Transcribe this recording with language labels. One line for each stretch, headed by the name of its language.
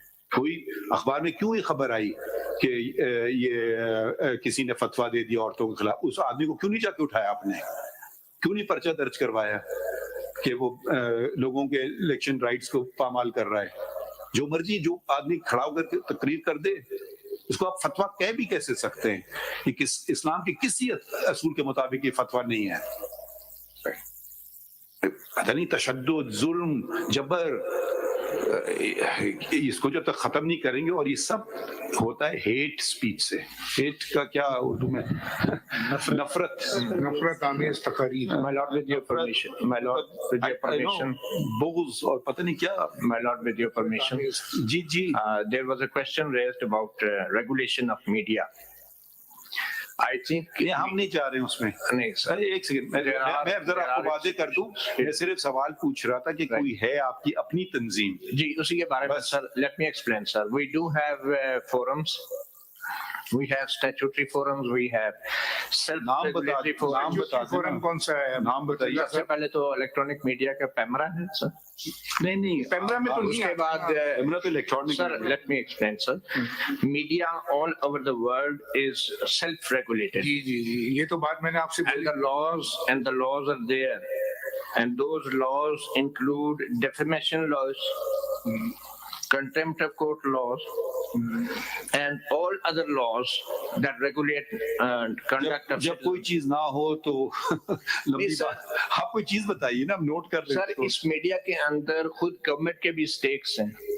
Urdu: کوئی اخبار میں کیوں یہ خبر آئی کہ یہ کسی نے فتویٰ دے دیا عورتوں کے خلاف؟ اس آدمی کو کیوں نہیں جا کے اٹھایا آپ نے؟ کیوں نہیں پرچہ درج کروایا کہ وہ لوگوں کے الیکشن رائٹس کو پامال کر رہا ہے؟ جو مرضی جو آدمی کھڑا ہو کر کے تقریر کر دے، اس کو آپ فتویٰ کہہ بھی کیسے سکتے ہیں؟ یہ اسلام کے کسی اصول کے مطابق یہ فتویٰ نہیں ہے. پتہ نہیں، تشدد، ظلم، جبر، اس کو جب تک ختم نہیں کریں گے، اور یہ سب ہوتا ہے ہیٹ سپیچ سے. ہیٹ کا کیا اردو میں؟ نفرت آمیز تقاریر.
English: My lord, with your permission. My lord, with your permission.
Urdu: بغض اور پتہ نہیں کیا.
English: My lord, with your permission.
Urdu: جی.
English: There was a question raised about regulation of media. I think
Urdu: ہم نہیں چاہ رہے ہیں اس میں. نہیں سر، ایک سیکنڈ، میں ذرا آپ کو واضح کر دوں. میں صرف سوال پوچھ رہا تھا کہ کوئی ہے آپ کی اپنی تنظیم؟ جی اسی کے بارے میں سر.
English: Let me explain, sir. We do have forums. We have statutory forums. We have self-regulatory forums.
Urdu: Forum کون سا ہے؟ نام بتائیے. سب سے پہلے تو الیکٹرانک میڈیا کا پیمرا ہے سر. نہیں، پیمرا میں تو اس نہیں کے بعد پیمرا تو electronic.
English: Sir let me explain, sir. Media all over the world is self-regulated.
Urdu: جی یہ تو بات میں نے آپ سے
English: And the laws are there. And those laws include defamation laws, contempt of court laws, and all other laws that regulate conduct of
Urdu: جب کوئی چیز نہ ہو تو لمبی بات. آپ کوئی چیز بتائیے نا، ہم نوٹ کر سر. اس میڈیا کے اندر خود گورنمنٹ کے بھی سٹیکس ہیں.